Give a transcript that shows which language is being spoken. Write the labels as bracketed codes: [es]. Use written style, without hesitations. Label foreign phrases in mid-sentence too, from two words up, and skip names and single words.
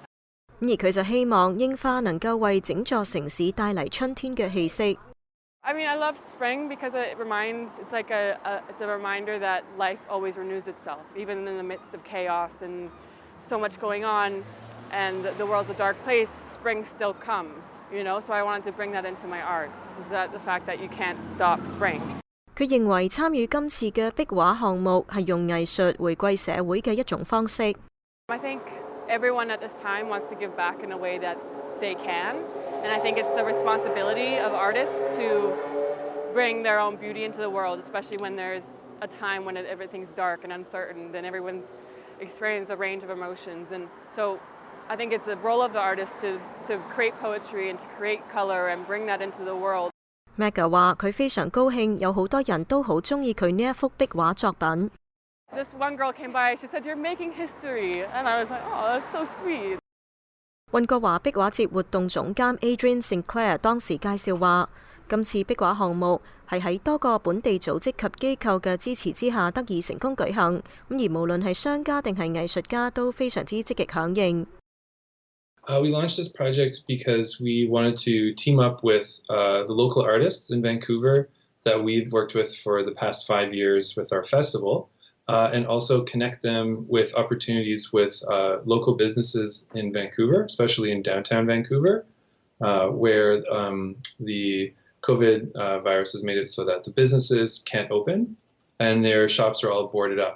[yue] 而佢就希望櫻花能夠為整座城市帶嚟春天嘅氣息。 [en] I mean, I love spring because it's like it's a reminder that life always renews itself, even in the midst of chaos and so much going on, and the world's a dark place, spring still comes, you know? So I wanted to bring that into my art, is that the fact that you can't stop spring. [yue] 佢認為參與今次嘅壁畫項目係用藝術回歸社會嘅一種方式。 [en] I think everyone at this time wants to give back in a way that they can, and I think it's the responsibility of artists to bring their own beauty into the world, especially when there's a time when everything's dark and uncertain, then everyone's experienced a range of emotions, and so I think it's the role of the artist to create poetry and to create color and bring that into the world. [yue] Magga 話：佢非常高興，有好多人都好中意佢呢一幅壁畫作品。 [en] This one girl came by, she said, "You're making history," and I was like, "Oh, that's so sweet." [yue] 溫哥華壁畫節活動總監 Adrian Sinclair 當時介紹話，今次壁畫項目係喺多個本地組織及機構嘅支持之下得以成功舉行，而無論係商家定係藝術家都非常之積極響應。 [en] We launched this project because we wanted to team up with the local artists in Vancouver that we've worked with for the past 5 years with our festival, and also connect them with opportunities with local businesses in Vancouver, especially in downtown Vancouver, where the COVID virus has made it so that the businesses can't open and their shops are all boarded up.